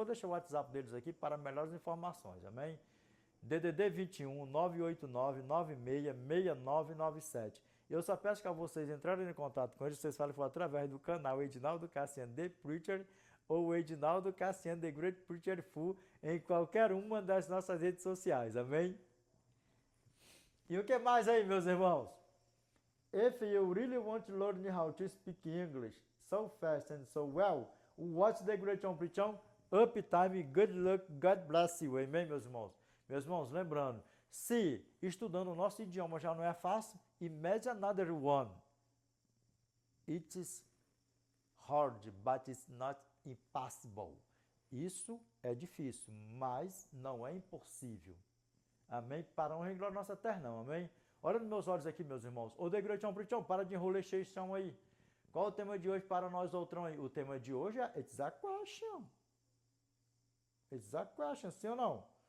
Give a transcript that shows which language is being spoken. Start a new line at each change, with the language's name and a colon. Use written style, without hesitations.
Portuguese: Vou deixar o WhatsApp deles aqui para melhores informações, amém? DDD 21 989 966997. Eu só peço que a vocês entrarem em contato com eles, vocês falem através do canal Edinaldo Cassiano The Preacher ou Edinaldo Cassiano The Great Preacher Full em qualquer uma das nossas redes sociais, amém? E o que mais aí, meus irmãos?
English: If you really want to learn how to speak English so fast and so well, watch the Great Preaching, Uptime, good luck, God bless you,
Portuguese: amém, meus irmãos? Meus irmãos, lembrando, se estudando o nosso idioma já não é fácil,
English: imagine another one. It's hard, but it's not impossible.
Portuguese: Isso é difícil, mas não é impossível. Amém? Para honra e glória nossa eterna, amém? Olha nos meus olhos aqui, meus irmãos. Ô, Degretião, Prichão, para de enrolar cheio de chão aí. Qual o tema de hoje para nós, outrão aí? O tema de hoje é
English: It's a question. It's a question,
Portuguese: sim ou não?